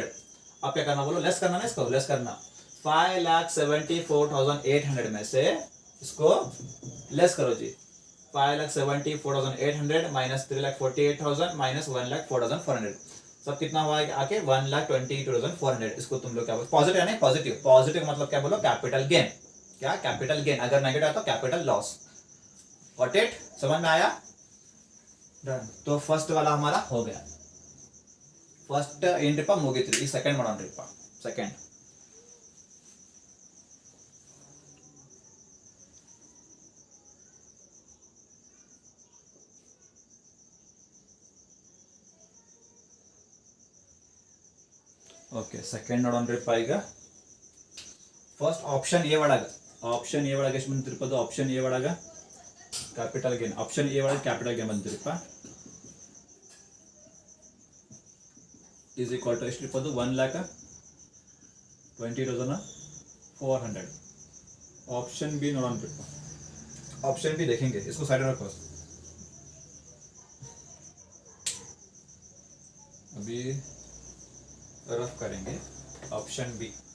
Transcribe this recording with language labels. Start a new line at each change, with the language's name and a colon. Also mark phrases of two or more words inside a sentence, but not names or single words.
Hindi: अब क्या करना बोलो, लेस करना ना, इसको लेस करना, 5,74,800 में से इसको लेस करो जी, 5,74,800 माइनस 3,48,000 माइनस 1,04,400, सब कितना हुआ आके 1,22,400। इसको तुम लोग क्या बोलो, पॉजिटिव है ना, पॉजिटिव, पॉजिटिव मतलब क्या बोलो
English: capital gain,
Hindi: क्या
English: capital gain,
Hindi: अगर नेगेटिव है तो
English: capital loss. got it,
Hindi: समझ में आया, डन। तो फर्स्ट वाला हमारा हो गया,
Kannada: फर्स्ट ಏನ್ರಿಪ್ಪ ಮುಗೀತ್ರಿ, ಈಗ ಸೆಕೆಂಡ್ ಮಾಡೋಣ್ರಿಪ್ಪ,
English: second okay second
Kannada: ನೋಡೋಣ್ರಿಪ್ಪ ಈಗ। ಫಸ್ಟ್ ಆಪ್ಷನ್ ಎ ಒಳಗ, ಆಪ್ಷನ್ ಎ ಒಳಗೆ ಎಷ್ಟು ಬಂದಿರಪ್ಪ, ಅದು ಆಪ್ಷನ್ ಎ ಒಳಗ
English: capital gain,
Kannada: ಆಪ್ಷನ್ ಎ ಒಳಗೆ
English: capital gain
Kannada: ಬಂದಿರಪ್ಪ
English: is equal to
Kannada: ಎಷ್ಟು ಇಪ್ಪತ್ತು 1,20,400।
Hindi: ऑप्शन बी नोड़ा, ऑप्शन बी देखेंगे, इसको साइड में रखो, अभी रफ करेंगे ऑप्शन बी।